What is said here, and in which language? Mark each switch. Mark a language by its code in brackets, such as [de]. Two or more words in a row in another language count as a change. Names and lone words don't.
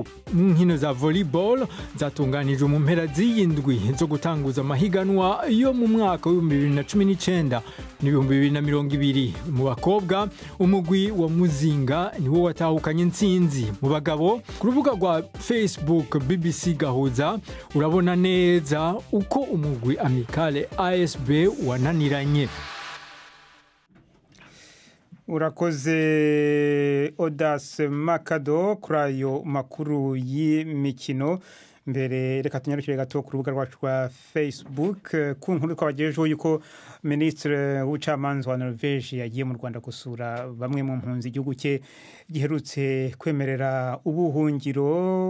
[rn] Mu nkino za volleyball zatunganijwe mu mpera z'iyindwi zo gutanguza amahiganwa yo mu mwaka wa 2019 n'2020. Mu bakobwa umugwi wa Muzinga niwo watahukanye intsinzi. Mu bagabo ku rubuga rwa Facebook BBC Gahuza urabona neza uko umugwi Amicale ASB wananiranye. Urakoze Odas Makado kuri ayo makuru y'imikino. [rw] Mbere reka tunyarukire gato ku rubuga rwacu rwa Facebook ku nkuru twabagejejeho yuko Ministre w'ubucamanza wa Norvège yagiye mu Rwanda gusura bamwe mu mpunzi igihugu cye giherutse kwemerera ubuhungiro.